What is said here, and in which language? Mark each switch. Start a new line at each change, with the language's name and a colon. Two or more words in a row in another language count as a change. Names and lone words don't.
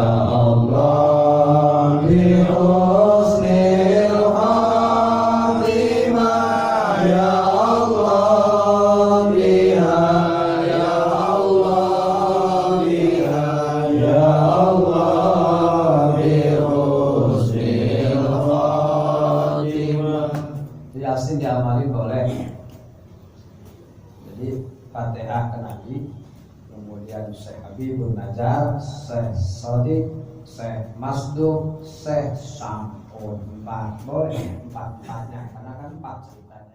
Arabic: الله بحسن الخاتمة يا الله بها يا الله بها يا الله بحسن الخاتمة.
Indonesian: Yasin diamali boleh. Jadi Fatihah ke Nabi, kemudian Syekh Habibun Najar, Syekh Sodik, Syekh Masduk, Syekh Sam'un. 4 boleh, 4-4-nya karena kan 4